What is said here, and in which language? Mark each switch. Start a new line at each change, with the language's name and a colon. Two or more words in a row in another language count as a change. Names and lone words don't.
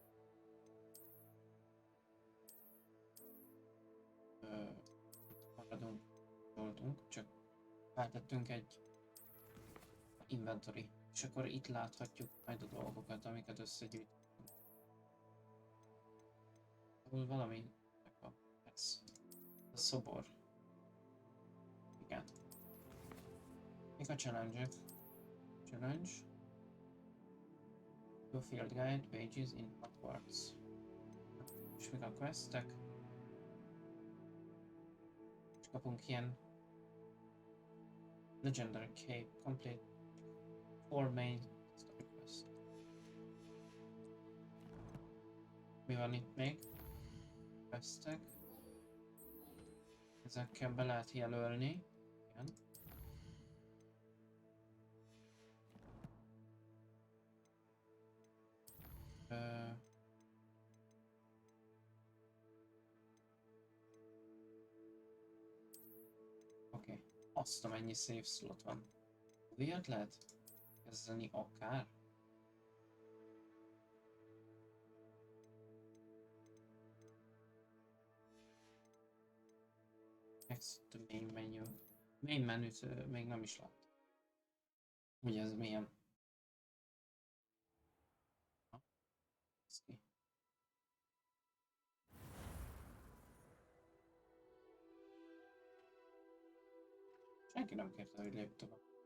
Hungarian: Maradunk, oldunk, csak feltettünk egy inventory, és akkor itt láthatjuk majd a dolgokat, amiket összegyűjtünk. Ahol valami van. Ez. A szobor. Igen. Mik a challenge-ek? Challenge.
English: Do field guide pages in Hogwarts.
Hungarian: És mik a questek? És kapunk ilyen
English: Legendary Cape, complete 4 main story quest.
Hungarian: Mi van itt még? Questek. Ezekkel be lehet jelölni. Igen. Oké. Azt amennyi
English: save slot
Hungarian: van. Ilyet lehet kezdeni akár?
English: Exit the main menu.
Hungarian: Main menüt még nem is láttam. Ugye ez milyen? Ki. Senki nem kérte, hogy lépj tovább.